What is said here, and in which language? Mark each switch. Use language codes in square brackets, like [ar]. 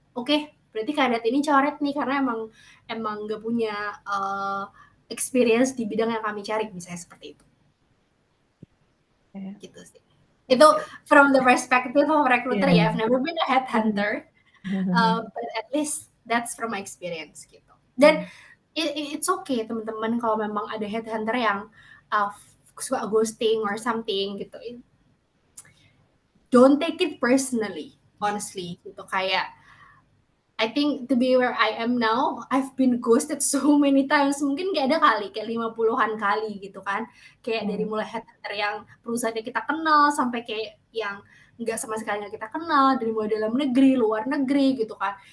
[id] Oke, berarti kandidat ini coret nih karena emang nggak punya experience di bidang yang kami cari, misalnya seperti itu. Kayak, Gitu sih. Itu oke. [en] from the perspective of recruiter [id] Iya. ya. [en] I've never been a headhunter, Mhm. but at least that's from my experience gitu. [id] Dan [en] it's okay [id] teman-teman kalau memang ada headhunter yang suka ghosting [en] or something [id] gitu. [en] Don't take it personally, honestly gitu. Kayak I think to be where I am now, I've been ghosted so many times. [id] Mungkin kayak ada kali, kayak 50-an kali gitu kan. Kayak dari Oh. mulai headhunter yang perusahaannya kita kenal, sampai kayak yang nggak sama sekali nggak kita kenal, dari mulai dalam negeri, luar negeri gitu kan.